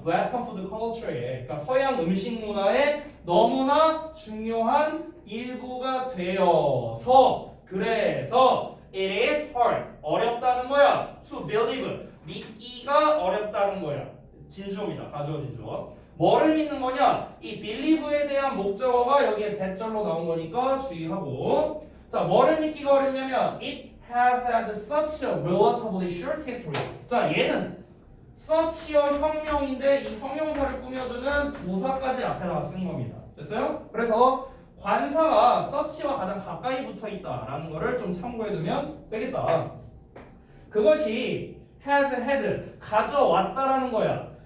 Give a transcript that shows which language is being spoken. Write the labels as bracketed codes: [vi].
[en] Western food culture [ko] 에, 그러니까 서양 음식 문화에 너무나 중요한 일부가 되어서 그래서 [en] it is hard [ko] 어렵다는 거야. [en] To believe [ko] 믿기가 어렵다는 거야. 진주어입니다. 가주어 진주어. 뭐를 믿는 거냐? 이 believe에 대한 목적어가 여기에 대절로 나온 거니까 주의하고. 자, 뭐를 믿기가 어렵냐면 [en] it has had such a relatively short history. [ko] 자, 얘는 such여 혁명인데 이 형용사를 꾸며주는 부사까지 앞에다가 쓴 겁니다. 됐어요? 그래서 관사가 such와 가장 가까이 붙어 있다라는 거를 좀 참고해두면 되겠다. 그것이 [en] has had [ko] 가져왔다라는 거야.